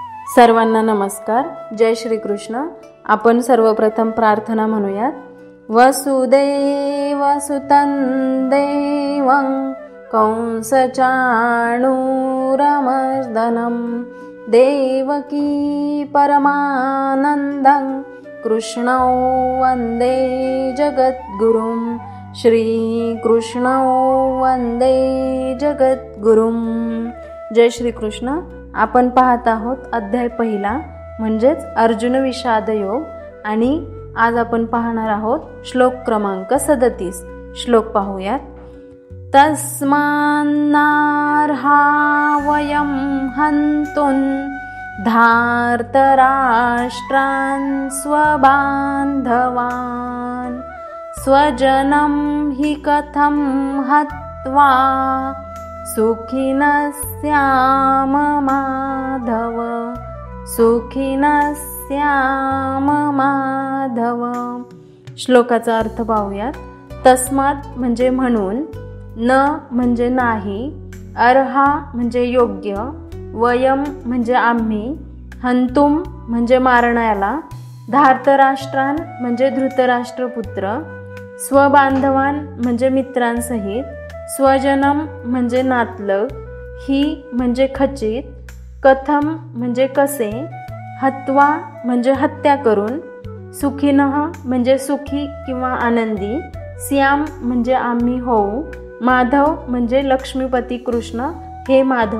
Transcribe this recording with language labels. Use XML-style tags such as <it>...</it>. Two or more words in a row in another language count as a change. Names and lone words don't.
<mr>सर्वांना नमस्कार. जय श्री कृष्ण. आपण सर्वप्रथम प्रार्थना म्हणूयात.</mr> <sa>वसुदेव सुतं देवं कंसचाणूरमर्दनं देवकी परमानन्दं कृष्णौ वन्दे जगद्गुरुं. श्रीकृष्णौ वन्दे जगद्गुरुं.</sa> <mr>जय श्री कृष्ण. आपण पाहत आहोत अध्याय पहिला म्हणजेच अर्जुन विषाद योग आणि आज आपण पाहणार आहोत श्लोक क्रमांक 37. श्लोक पाहूयात.</mr> <sa>तस्मान्नार्हा वयं हन्तुं धार्तराष्ट्रान् स्वबान्धवान् स्वजनं हि कथं हत्वा सुखिनः स्याम माधव. सुखिनः स्याम माधव.</sa> <mr>श्लोकाचा अर्थ पाहूयात. तस्मात म्हणजे म्हणून, न म्हणजे नाही, अर्हा म्हणजे योग्य, वयम म्हणजे आम्ही, हंतुम म्हणजे मारण्याला, धार्तराष्ट्रान म्हणजे धृतराष्ट्रपुत्र, स्वबांधवान म्हणजे मित्रांसहित, स्वजनम म्हणजे नातलग, ही म्हणजे खचित, कथम म्हणजे कसे, हत्वा म्हणजे हत्या करून, सुखिनः म्हणजे सुखी किंवा आनंदी, श्याम म्हणजे आम्ही होऊ, माधव म्हणजे लक्ष्मीपती कृष्ण हे माधव.</mr>